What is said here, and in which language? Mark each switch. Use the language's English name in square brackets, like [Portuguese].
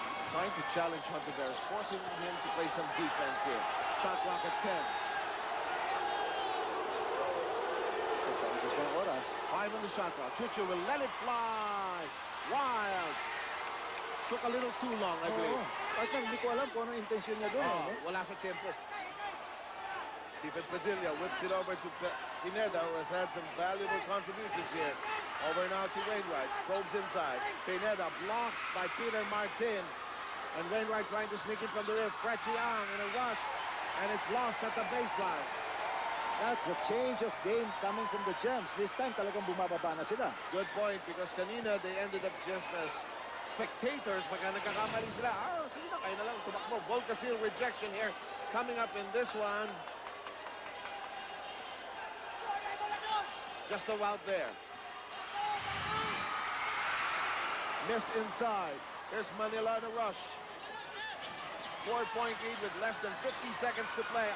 [English] Trying to challenge Hontiveros, forcing him to play some defense here. Shot clock at 10. Just 1 oras. 5 on the shot clock. Chucho will let it fly. Wild. Took a little too long, I believe. [Filipino] Hindi ko alam kung anong intensyon niya doon. Wala sa tempo. [English] Stephen Padilla whips it over to Pineda, who has had some valuable contributions here. Over now to Wainwright. Probes inside. Pineda blocked by Peter Martin. And Wainwright trying to sneak in from the rear. Frechiang in a rush. And it's lost at the baseline. That's a change of game coming from the Gems. This time [Filipino] talagang bumababa na sila. [English] Good point, because kanina they ended up just as spectators. [Filipino] Pagka nagkakamali sila, sige na, kayo na lang tumakbo. [English] Volcasil rejection here coming up in this one. Just a route there. Miss inside. Here's Manila in a rush. 4-point lead with less than 50 seconds to play.